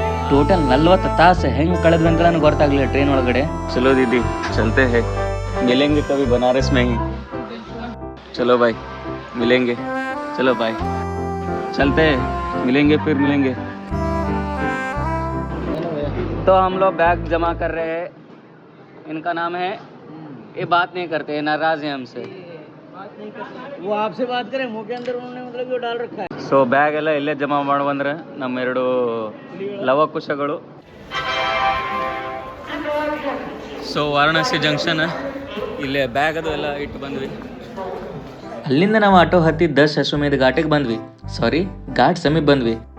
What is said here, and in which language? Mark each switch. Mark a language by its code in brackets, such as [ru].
[kn] Total 40 ತಾಸು ಹೆಂಗ್ ಕಳೆದ್ವಿ ಅಂತ ನನಗೆ ಗೊತ್ತಾಗ್ಲಿಲ್ಲ ಟ್ರೈನ್ ಒಳಗಡೆ. [hi] ಚಲೋ ದೀದಿ, ಚಲತೆ ಹೇ, ಮಿಲೆಂಗೆ ಕವಿ ಬನಾರಸ್ में ही. चलो भाई मिलेंगे, चलो भाई चलते हैं, मिलेंगे फिर मिलेंगे. तो हम लोग बैग जमा कर रहे हैं. इनका नाम है, ये बात नहीं करते, नाराज है हमसे. वो आपसे बात करें, मुंह के अंदर उन्होंने मतलब जो डाल रखा है. [kn] ಸೊ ಬ್ಯಾಗ್ ಎಲ್ಲ ಇಲ್ಲೇ ಜಮಾ ಮಾಡಿ ಬಂದ್ರೆ ನಮ್ಮ 2 ಲವಕುಶಗಳು. ಸೊ ವಾರಣಾಸಿ ಜಂಕ್ಷನ್ ಇಲ್ಲೇ ಬ್ಯಾಗ್ ಅದು ಎಲ್ಲ ಇಟ್ಟು ಬಂದ್ವಿ. ಅಲ್ಲಿಂದ ನಾವು ಆಟೋ ಹತ್ತಿ 10 ಅಶ್ವಮೇಧ ಘಾಟಿಗೆ ಬಂದ್ವಿ. ಸಾರಿ, ಘಾಟ್ ಸಮೀಪ ಬಂದ್ವಿ.